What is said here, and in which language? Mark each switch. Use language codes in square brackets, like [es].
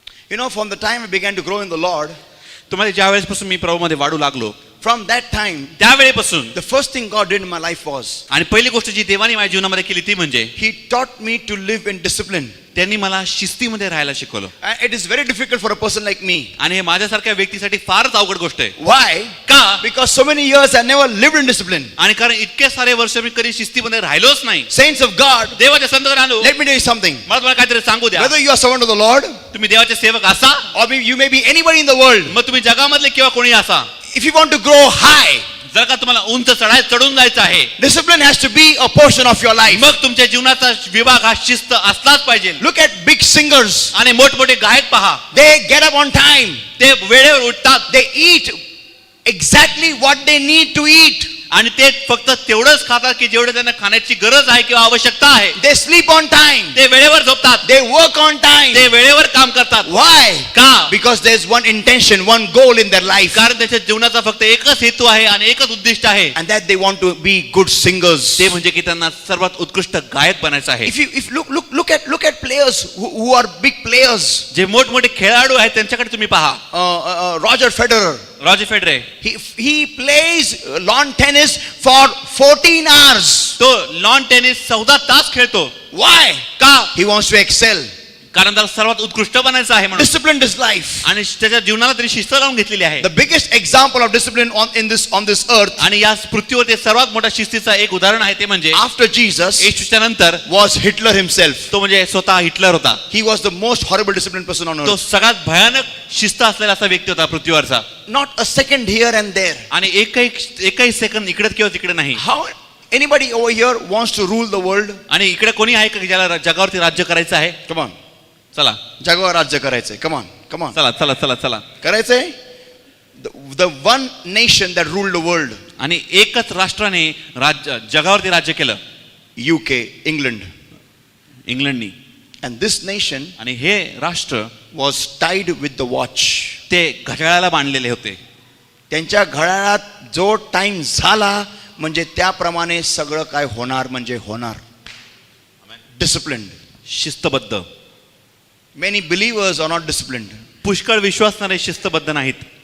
[en] You know, from the time I began to grow in the Lord, [mr] तुम्हाला ज्या वेळेसपासून मी प्रभूमध्ये वाढू लागलो, [en] from that time, [mr] त्यावेळेपासून [en] the first thing God did in my life was, [mr] आणि पहिली गोष्ट जी देवाने माझ्या जीवनामध्ये केली ती म्हणजे [en] He taught me to live in discipline. [mr] त्यांनी मला शिस्तीमध्ये राहायला शिकवलं. [en] And it is very difficult for a person like me. [mr] आणि हे माझ्यासारख्या व्यक्तीसाठी फारच अवघड गोष्ट आहे. [en] Why? [mr] का? [en] Because so many years I never lived in discipline. [mr] आणि कारण इतके सारे वर्ष मी कधी शिस्तीमध्ये राहिलोच नाही. [en] Saints of God, [mr] देवाच्या संतगणांनो, [en] let me tell you something. [mr] मला तुम्हाला काहीतरी सांगू द्या. [en] Whether you are servant of the Lord, [mr] तुम्ही देवाचे सेवक असा, [en] or maybe you may be anybody in the world, [mr] मग तुम्ही जगामधले किंवा कोणी असा, [en] if you want to grow high, [mr] जर का तुम्हाला उंच चढून जायचं आहे, [en] discipline has to be a portion of your life. [mr] मग तुमच्या जीवनाचा विभाग हा शिस्त असलाच पाहिजे. [en] Look at big singers. [mr] आणि मोठमोठे गायक पहा, [en] They get up on time. [mr] ते वेळेवर उठतात [en] They eat exactly what they need to eat. [mr] आणि ते फक्त तेवढंच खातात की जेवढे त्यांना खाण्याची गरज आहे किंवा आवश्यकता आहे. [en] They sleep on time. [mr] ते वेळेवर झोपतात, [en] They work on time. [mr] ते वेळेवर काम करतात. [en] Why? [mr] का? [en] Because there's one intention, one goal in their life. [mr] कारण त्याच्या जीवनाचा फक्त एकच हेतू आहे आणि एकच उद्दिष्ट आहे, [en] And that they want to be good singers. [mr] ते म्हणजे की त्यांना सर्वात उत्कृष्ट गायक बनायचं आहे. [en] If look at players who are big players. [mr] जे मोठमोठे खेळाडू आहेत त्यांच्याकडे तुम्ही पहा. [en] Roger Federer. [mr] Roger फेडरे, [en] He plays lawn tennis for 14 hours. [mr] तो लॉन टेनिस 14 तास खेळतो. [en] Why? [mr] का? [en] He wants to excel. [mr] कारण त्याला सर्वात उत्कृष्ट बनायचं आहे म्हणून. [en] Disciplined his life. [mr] आणि त्याच्या जीवनाला तरी शिस्त लावून घेतलेली आहे. [en] The biggest example of discipline on this earth, [mr] आणि या पृथ्वीवरती सर्वात मोठा शिस्तीचा एक उदाहरण आहे ते म्हणजे [en] after Jesus, [mr] येशूच्या नंतर [en] was Hitler himself. [mr] तो म्हणजे स्वतः हिटलर होता. [en] He was the most horrible disciplined person on [mr] तो [en] earth. [mr] सगळ्यात भयानक शिस्त असलेला असा व्यक्ती होता पृथ्वीवरचा. [en] Not a second here and there. [mr] आणि एकही सेकंद इकडे किंवा तिकडे नाही. [en] How anybody over here wants to rule the world? [mr] आणि इकडे कोणी आहे का की ज्याला जगावरती राज्य करायचं आहे? [en] Come on. [mr] चला जगावर राज्य करायचंय. [en] Come on. Come on. [mr] चला चला चला चला. करायचंय. [en] The one nation that ruled the world. [mr] आणि एकच राष्ट्राने जगावरती राज्य केलं, [en] UK, England. [mr] इंग्लंडनी. [en] And this nation [mr] आणि हे राष्ट्र [en] was tied with the watch. [mr] ते घड्याळाला बांधलेले होते. त्यांच्या घड्याळात जो टाइम झाला म्हणजे त्याप्रमाणे सगळं काय होणार म्हणजे होणार. [en] Disciplined. [mr] शिस्तबद्ध. [en] Many believers are not disciplined. [mr] पुष्कळ विश्वासणारे शिस्तबद्ध नाहीत.